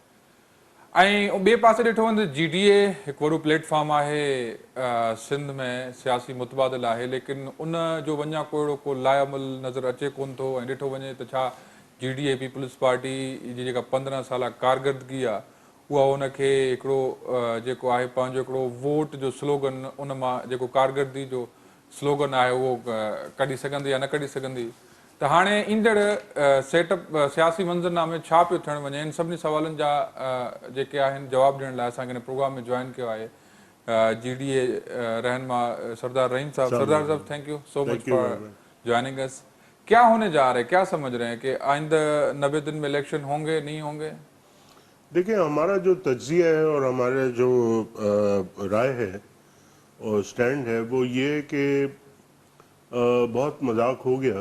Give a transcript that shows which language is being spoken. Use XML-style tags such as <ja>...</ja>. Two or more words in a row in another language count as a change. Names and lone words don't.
<sd>ऐं ॿिए पासे ॾिठो वञे त GDA हिकु वॾो प्लेटफॉर्म आहे सिंध में सियासी मुतबादिल आहे, लेकिन उन जो वञा कोड़ो को लाइमल नज़र अचे कोन थो ऐं ॾिठो वञे त छा GDA पीपल्स पार्टी जी जेका 15 साल कारकर्दगी आहे उहा उनखे हिकिड़ो जेको आहे पंहिंजो हिकिड़ो वोट जो स्लोगन उन मां जेको कारकर्दगी जो स्लोगन आहे उहो कढी सघंदी या न कढी सघंदी। त हाणे ईंदड़ सेटअप सियासी मंज़रनामे छा पियो थियणु वञे, इन सभिनी सवालनि जा जेके आहिनि जवाब ॾियण लाइ असांखे हिन प्रोग्राम में जॉइन कयो आहे GDA रहनुमा सरदार रहीम साहब। सरदार साहब,</sd> <en>Thank you so much for joining us.</en> <ur>کیا ہونے جا رہا ہے، کیا سمجھ رہے ہیں کہ آئندہ 90 دن میں الیکشن ہوں گے نہیں ہوں گے? دیکھیے، ہمارا جو تجزیہ ہے اور ہمارا جو رائے ہے اور سٹینڈ ہے وہ یہ کہ بہت مذاق ہو گیا.</ur>